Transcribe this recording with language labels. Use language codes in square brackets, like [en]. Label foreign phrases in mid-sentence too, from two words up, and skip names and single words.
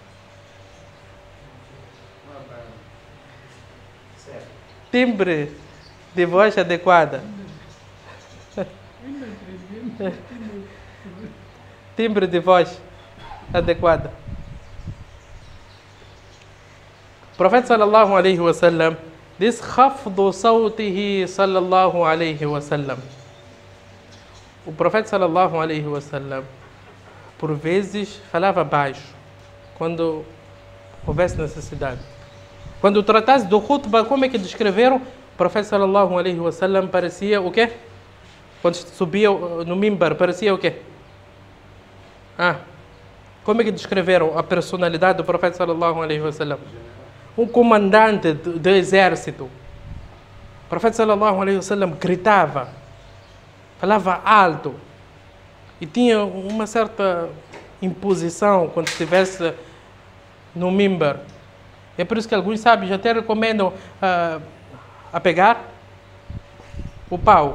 [pt] Timbre de voz adequada. Timbre de voz adequada. O profeta [ar] صلى الله عليه وسلم diz: "خفض صوته صلى الله عليه وسلم." [pt] O profeta [ar] صلى الله عليه وسلم [pt] por vezes falava baixo quando houvesse necessidade. Quando tratasse do khutbah, como é que descreveram? O profeta [ar] صلى الله عليه وسلم [pt] parecia o quê? Quando subia no mimbar, parecia o quê? Como é que descreveram a personalidade do profeta [ar] صلى الله عليه وسلم? [pt] Um comandante do exército. O profeta [ar] صلى الله عليه وسلم [pt] gritava, falava alto e tinha uma certa imposição quando estivesse no mimbar. É por isso que alguns sábios até recomendam a pegar o pau.